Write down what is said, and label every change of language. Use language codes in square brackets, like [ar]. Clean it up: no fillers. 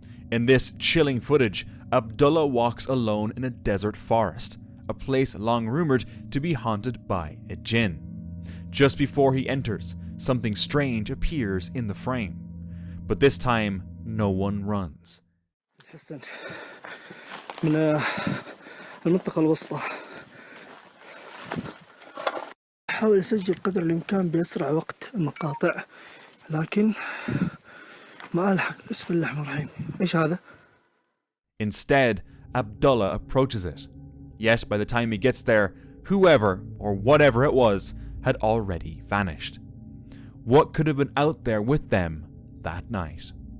[en] In this chilling footage, Abdullah walks alone in a desert forest, a place long rumored to be haunted by a jinn. Just before he enters, something strange appears in the frame. But this time, no one runs. [ar] من المنطقة الوسطى أحاول أسجل قدر الإمكان بأسرع وقت المقاطع لكن ما ألحق. بسم الله الرحمن الرحيم. إيش هذا؟ [en] Instead, Abdullah approaches it. Yet by the time he gets there, whoever or whatever it was had already vanished. What could have been out there with them that night?